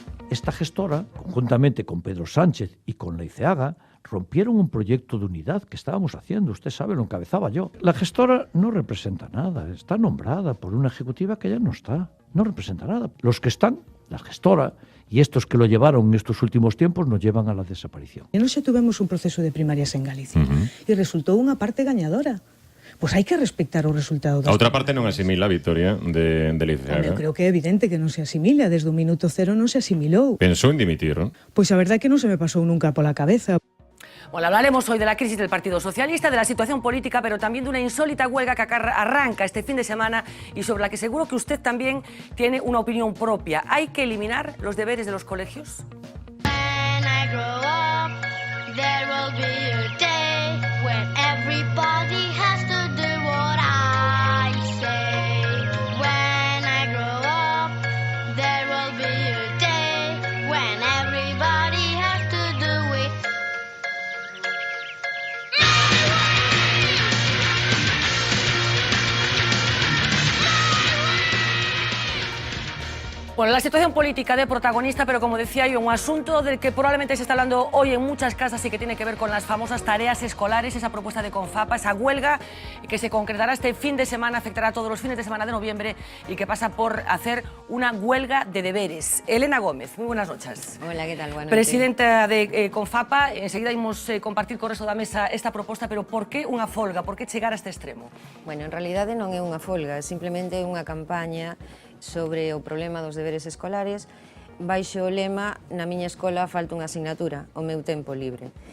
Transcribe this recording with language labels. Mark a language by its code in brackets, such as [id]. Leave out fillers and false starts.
[es] Esta gestora, conjuntamente con Pedro Sánchez y con Leiceaga, rompieron un proyecto de unidad que estábamos haciendo, usted sabe, lo encabezaba yo. La gestora no representa nada, está nombrada por una ejecutiva que ya no está, no representa nada. Los que están, la gestora, y estos que lo llevaron en estos últimos tiempos nos llevan a la desaparición. [gl] Non se tuvemos un proceso de primarias en Galicia e resultou unha parte gañadora. Pois hai que respectar o resultado das A outra parte non asimila a vitoria de Leiceaga. Eu creo que é evidente que non se asimila, desde o minuto cero non se asimilou. Pensou en dimitir, non? Pois a verdade é que non se me pasou nunca pola cabeza. [es] Bueno, hablaremos hoy de la crisis del Partido Socialista, de la situación política, pero también de una insólita huelga que arranca este fin de semana y sobre la que seguro que usted también tiene una opinión propia. ¿Hay que eliminar los deberes de los colegios? [en] When I grow up, there will be a day when everybody has to do what I say. When I grow up, there will be a day when everybody has to do it. [es] Bueno, la situación política de protagonista, pero como decía yo, un asunto del que probablemente se está hablando hoy en muchas casas y que tiene que ver con las famosas tareas escolares, esa propuesta de Confapa, esa huelga que se concretará este fin de semana, afectará a todos los fines de semana de noviembre y que pasa por hacer una huelga de deberes. Elena Gómez, muy buenas noches. Hola, ¿qué tal? Buenas [gl] Presidenta de Confapa, enseguida imos compartir co resto da mesa esta proposta, pero por que unha folga? Por que chegar a este extremo? Bueno, en realidade non é unha folga, é simplemente unha campaña sobre o problema dos deberes escolares baixo o lema "Na miña escola falta unha asignatura, o meu tempo libre".